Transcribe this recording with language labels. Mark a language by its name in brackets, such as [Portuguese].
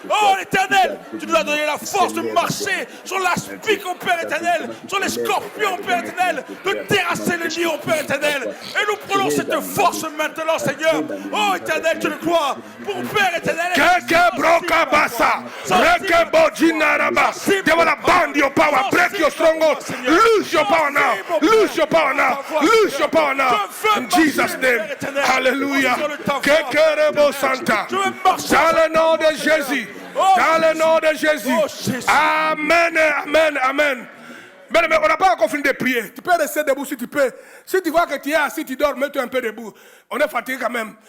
[French] Oh l'Éternel, tu nous as donné la force de marcher sur l'aspic, oh Père éternel, sur les scorpions, Père éternel, de terrasser les lions, Père éternel. Et nous prenons cette force maintenant, Seigneur. Oh éternel, tu le crois, pour Père éternel. Keke broka basa, reke bojina raba. [English] They wanna bind your power, break your strongholds, lose your power now, lose your power now, lose your power now. In Jesus' name, hallelujah. Keke rebo santa, [French] dans le nom de Jésus, dans le nom de Jésus. Amen, amen, amen. Mais on n'a pas encore fini de prier. Tu peux rester debout si tu peux. Si tu vois que tu es assis, tu dors, mets-toi un peu debout. On est fatigué quand même.